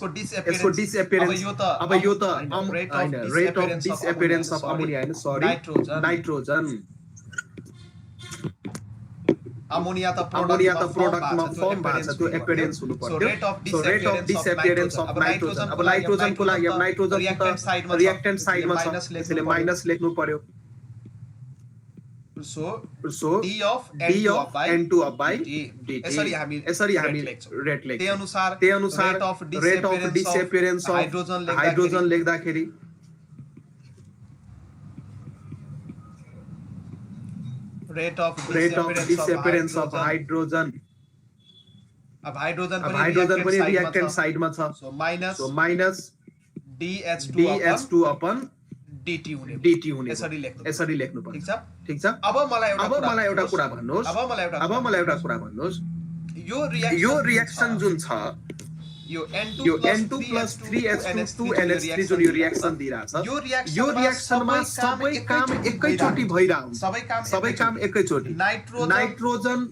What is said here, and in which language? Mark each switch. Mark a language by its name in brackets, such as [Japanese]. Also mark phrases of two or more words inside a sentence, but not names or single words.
[Nepali] यसको डिसएपियरेन्स अब यो त हैन [English] rate of disappearance of ammonia [Nepali] हैन [English] sorry nitrogen [Nepali] अमोनिया त प्रोडक्टमा फर्म भएको छ त्यो एपियरेन्स हुनु पर्यो [English] so rate of disappearance of nitrogen [Nepali] अब नाइट्रोजनको लागि अब नाइट्रोजन त रिएक्टेन्ट साइडमा छ त्यसैले माइनस लेख्नु पर्यो [English] so d of n2 by dt [Nepali] यसरी हामी रेट लेख्छौं त्यही अनुसार [English] rate of disappearance of hydrogen लेख्दाखेरि rate of disappearance of hydrogen [Nepali] अब हाइड्रोजन पनि रिएक्टेन्ट साइडमा छ [English] so minus dH2 upon dt [Nepali] हुने यसरी लेख्नु पर्छ ठीक छ अब मलाई एउटा कुरा भन्नुस् यो रिएक्सन जुन छ यो N2 + 3H2 2NH3 जुन यो रिएक्सन दिइराछ यो रिएक्सनमा सबै काम एकैचोटी भइराछ सबै काम एकैचोटी नाइट्रोजन